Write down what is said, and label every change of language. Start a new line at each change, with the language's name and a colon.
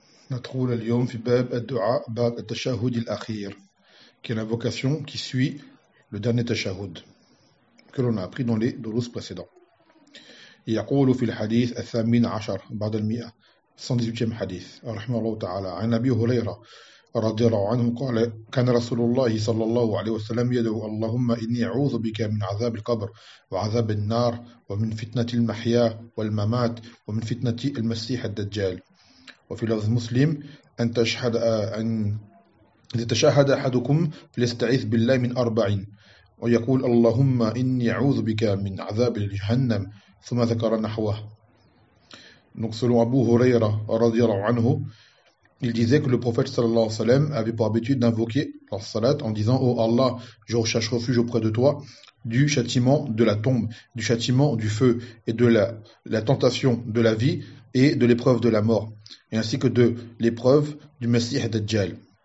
Arabic: ندخل اليوم في باب الدعاء، باب التشهد الأخير.
French: Quelle invocation qui suit le dernier tashahhud que l'on a appris dans les dourous précédents.
Arabic: يقول في الحديث الثامن عشر بعد المئة 118 حديث رحمه الله تعالى عن أبي هريرة رضي الله عنه قال كان رسول الله صلى الله عليه وسلم يدعو اللهم إني أعوذ بك من عذاب القبر وعذاب النار ومن فتنة المحيا والممات ومن فتنة المسيح الدجال. وفي لفظ مسلم أن تشهد أن إذا تشهد أحدكم فليستعيذ بالله من أربع ويقول اللهم إني أعوذ بك من عذاب جهنم ثم ذكر نحوه. نقصر أبو هريرة رضي الله عنه.
French: Il disait que le prophète sallallahu alayhi wa sallam avait pour habitude d'invoquer la salat en disant « Oh Allah, je recherche refuge auprès de toi du châtiment de la tombe, du châtiment du feu et de la tentation de la vie et de l'épreuve de la mort, et ainsi que de l'épreuve du Messie Dajjal.